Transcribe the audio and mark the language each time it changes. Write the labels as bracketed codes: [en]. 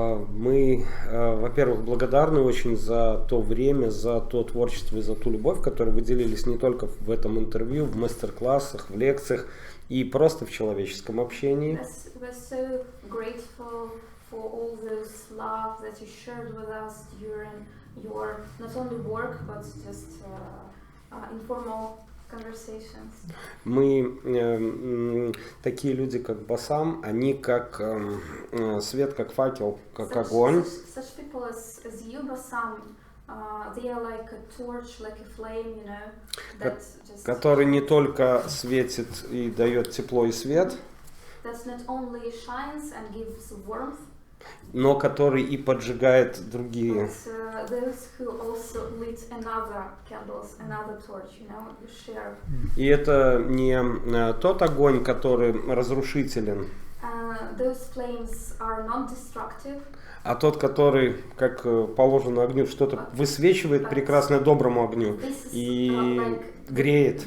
[ru] Мы, во-первых, благодарны очень за то время, за то творчество и за ту любовь, которой вы делились не только в этом интервью, в мастер-классах, в лекциях и просто в человеческом общении. [en] We're so grateful for all this love that you shared with us during your not only work but just informal conversations. [ru] Мы такие люди, как Бассам, они как свет, как факел, как огонь. [en] Such people as you, Bassam, they are like a torch, like a flame, you know, that just [ru] который не только светит и дает тепло и свет, [en] that not only shines and gives warmth, [ru] но который и поджигает другие. [en] but those who also lit another candles, another torch, you know, you share. [ru] И это не тот огонь, который разрушителен, [en] Those flames are non-destructive. [ru] А тот, который, как положено огню, что-то высвечивает прекрасное доброму огню и греет.